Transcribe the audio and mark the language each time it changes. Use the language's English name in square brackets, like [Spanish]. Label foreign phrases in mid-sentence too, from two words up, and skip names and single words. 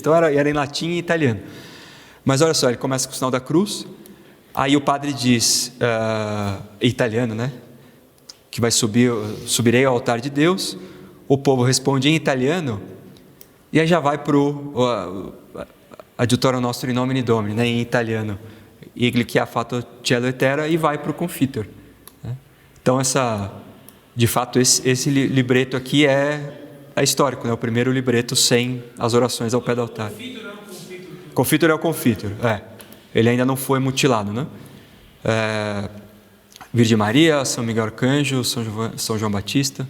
[Portuguese] Então era em latim e italiano. Mas olha só, ele começa com o sinal da cruz. Aí o padre diz, em italiano, né? Que subirei ao altar de Deus. O povo responde em italiano. E aí já vai para o [Latin] Adiutorium Nostrum in nomine Domini, [Portuguese] né? Em italiano. [Italian] Egli che ha fatto cielo e terra, [Portuguese] e vai para o Confitor. Né? Então de fato esse libreto aqui é histórico, né? O primeiro libreto sem as orações ao pé do altar. Confitor é o Confitor, Ele ainda não foi mutilado, né? Virgem Maria, São Miguel Arcanjo, São João Batista.